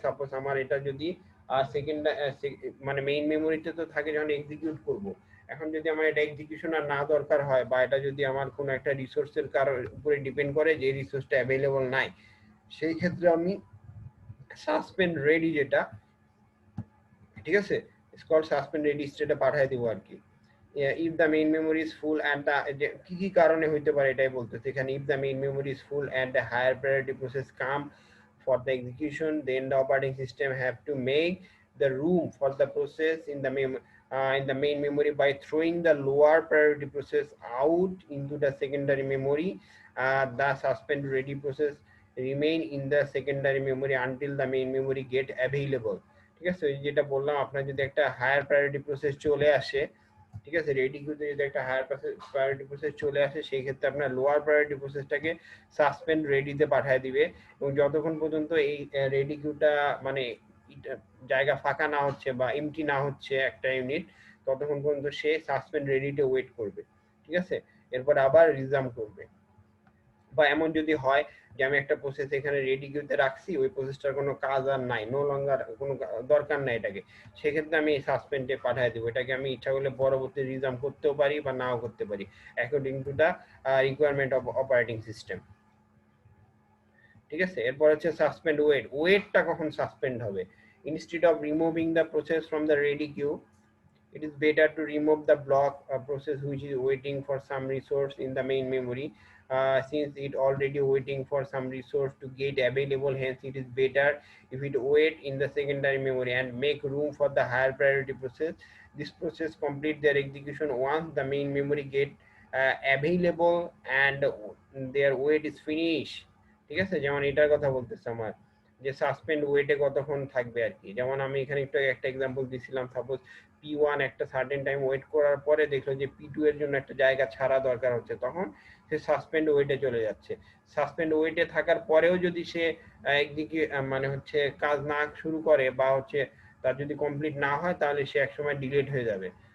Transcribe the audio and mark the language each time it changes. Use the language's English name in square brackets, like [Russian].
[Bangla] Suppose আমার এটা যদি সেকেন্ড মানে মেইন মেমোরিতে তো থাকে যখন এক্সিকিউট করব, এখন যদি আমার এটা এক্সিকিউশন আর না দরকার হয়, বা এটা যদি আমার কোনো একটা রিসোর্সের কারোর উপরে ডিপেন্ড করে যে রিসোর্সটা অ্যাভেলেবল নাই, সেই ক্ষেত্রে আমি সাসপেন্ড রেডি যেটা, ঠিক আছে, স্কল সাসপেন্ড রেডি স্টেটে পাঠিয়ে দিব আর কি। [English] if the main memory is full and the, [Bangla] কি কি কারণে হইতে পারে এটাই বলতেছে এখানে। [English] If the main memory is full and the higher priority process come for the execution, then the operating system have to make the room for the process in the main memory by throwing the lower priority process out into the secondary memory. The suspend ready process remain in the secondary memory until the main memory get available। [Bangla] ঠিক আছে, যেটা বললাম, আপনার যদি একটা higher priority process চলে আসে, ঠিক আছে, রেডি কিউতে যদি একটা হায়ার প্রায়োরিটি প্রসেস চলে আসে, সেই ক্ষেত্রে আপনার লোয়ার প্রায়োরিটি প্রসেসটাকে সাসপেন্ড রেডিতে পাঠিয়ে দিবে, এবং যতক্ষণ পর্যন্ত এই রেডি কিউটা মানে জায়গা ফাঁকা না হচ্ছে বা এমটি না হচ্ছে একটা ইউনিট, ততক্ষণ পর্যন্ত সে সাসপেন্ড রেডিতে ওয়েট করবে, ঠিক আছে, এরপর আবার রিজাম করবে। বা এমন যদি হয় যে আমি একটা প্রসেস এখানে রেডি কিউতে রাখছি, ওই প্রসেসটার কোনো কাজ আর নাই, নো লঙ্গার কোনো দরকার নাই এটাকে, সেক্ষেত্রে আমি সাসপেন্ডে পাঠিয়ে দেবো। এটাকে আমি ইচ্ছা করলে পরবর্তী রিজাম করতেও পারি বা নাও করতে পারি, [English] according to the requirement of operating system, [Bangla] ঠিক আছে। এরপর হচ্ছে সাসপেন্ড ওয়েট। ওয়েটটা কখন সাসপেন্ড হবে? [English] Instead of removing the process from the ready queue, it is better to remove the block process which is waiting for some resource in the main memory, since it already waiting for some resource to get available. Hence it is better if it wait in the secondary memory and make room for the higher priority process. This process complete their execution once the main memory get available and their wait is finished। [Bangla] ঠিক আছে, যেমন এটার কথা বলতেছে আমার, যে suspend ওয়েটে কতক্ষণ থাকবে আর কি। যেমন আমি এখানে একটু একটা এক্সাম্পল দিছিলাম, সাপোজ P1 একটা সার্টেন টাইম ওয়েট করার পরে দেখলো যে P2 এর জন্য একটা জায়গা ছাড়া দরকার হচ্ছে, তখন সে সাসপেন্ড ওয়েটে চলে যাচ্ছে। সাসপেন্ড ওয়েটে থাকার পরেও যদি সে মানে হচ্ছে কাজ না শুরু করে বা হচ্ছে তার যদি কমপ্লিট না হয়, তাহলে সে একসময় ডিলেট হয়ে যাবে।